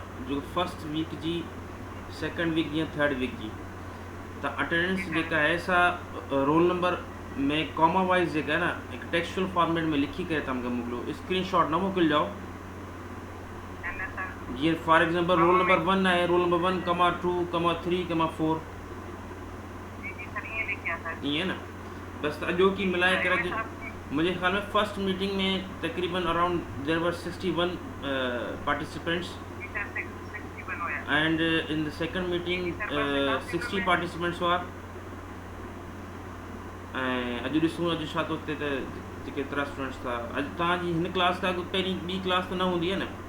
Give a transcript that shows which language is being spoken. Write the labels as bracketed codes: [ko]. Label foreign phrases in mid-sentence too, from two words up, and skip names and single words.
[sd] जो [en] first week [sd] जी, [en] second week [sd] या [en] third week [sd] जी, त अटेंडेंस जेका है सा [en] roll number [sd] में [en] comma wise [sd] जेका है ना एक [en] textual format [sd] में लिखी करे तमके मोकिलियो, स्क्रीनशॉट न मोकिल जाओ। जीअं [en] for example roll number 1 [sd] आहे, [en] roll number 1,2,3,4 [sd] ईअं न, बस अॼो की मिलाए करे [hi] मुझे ख्याल में [en] first meeting [sd] में तकरीबन [en] around there were 61 participants and in the second meeting 60 participants [sd] हुआ। ऐं अॼु ॾिसूं अॼु छा थो थिए त केतिरा स्टूडेंट्स था। अॼु तव्हांजी हिन क्लास खां पहिरीं ॿी क्लास त न हूंदी आहे न?